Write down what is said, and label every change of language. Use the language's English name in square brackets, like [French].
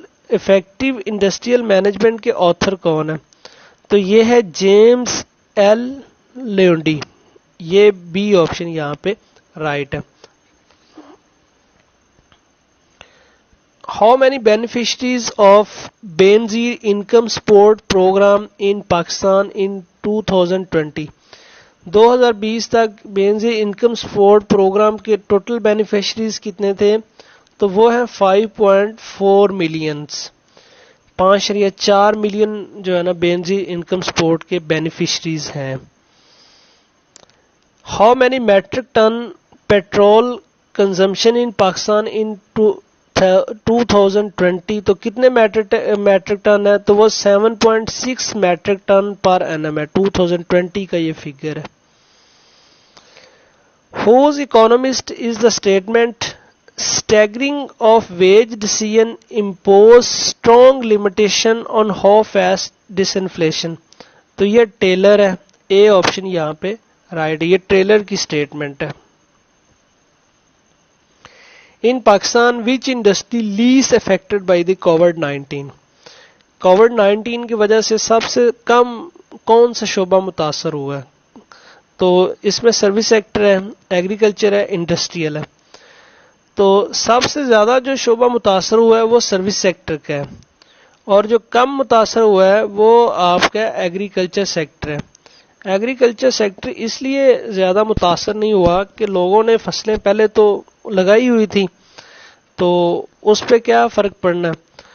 [Urdu] effective industrial management کے author کون ہے؟ تو یہ ہے جیمز ایل لیونڈی. یہ بی آپشن یہاں پہ رائٹ ہے. [English] How many beneficiaries of Benazir Income Support Program in Pakistan in 2020? [Urdu] 2020 تک بینظیر انکم سپورٹ پروگرام کے ٹوٹل بینیفیشریز کتنے تھے؟ تو وہ ہیں 5.4 ملینز. 5.4 ملین جو ہے نا بینظیر انکم سپورٹ کے بینیفیشریز ہیں. [English] How many metric ton petrol consumption in Pakistan in 2020؟ [Urdu] تو کتنے میٹرک ٹن ہے؟ تو وہ 7.6 میٹرک ٹن پر اینم ہے. 2020 کا یہ فگر ہے. [English] Whose economist is the statement staggering of wage decision impose strong limitation on how fast disinflation? [Urdu] تو یہ ٹیلر ہے. اے آپشن یہاں پہ رائٹ ہے. یہ ٹیلر کی سٹیٹمنٹ ہے. [English] In Pakistan, which industry least affected by the COVID-19? [Urdu] COVID-19 کی وجہ سے سب سے کم کون سا شعبہ متاثر ہوا ہے؟ تو اس میں سروس سیکٹر ہے، ایگریکلچر ہے، انڈسٹریل ہے. تو سب سے زیادہ جو شعبہ متاثر ہوا ہے وہ سروس سیکٹر کا ہے، اور جو کم متاثر ہوا ہے وہ آپ کا ایگریکلچر سیکٹر ہے۔ ایگریکلچر سیکٹر اس لیے زیادہ متاثر نہیں ہوا کہ لوگوں نے فصلیں پہلے تو لگائی ہوئی تھی، تو اس پہ کیا فرق پڑنا ہے۔